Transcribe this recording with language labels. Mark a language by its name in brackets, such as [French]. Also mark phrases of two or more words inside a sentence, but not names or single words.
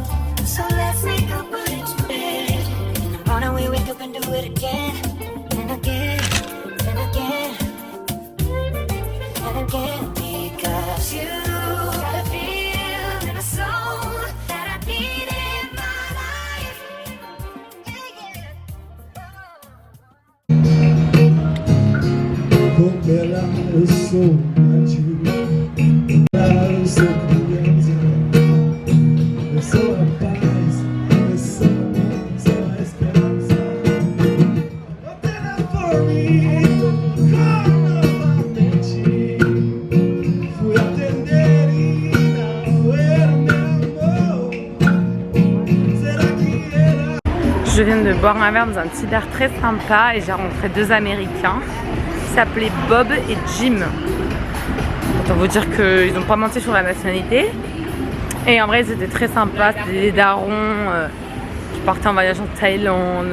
[English] So let's make a bridge. In the morning we wake up and do it again, and again, and again, and again. Because you got a feel in a soul that I need in my life. [Portuguese] Ela eu sou eu sou criança, eu sou a paz, eu sou a esperança. O telefone tocou novamente, fui atender e não era meu amor. Será que era? [French] Je viens de boire un verre dans un petit bar très sympa et j'ai rencontré deux Américains qui s'appelaient Bob et Jim. Autant vous dire qu'ils n'ont pas menti sur la nationalité. Et en vrai ils étaient très sympas, c'était des darons qui partaient en voyage en Thaïlande.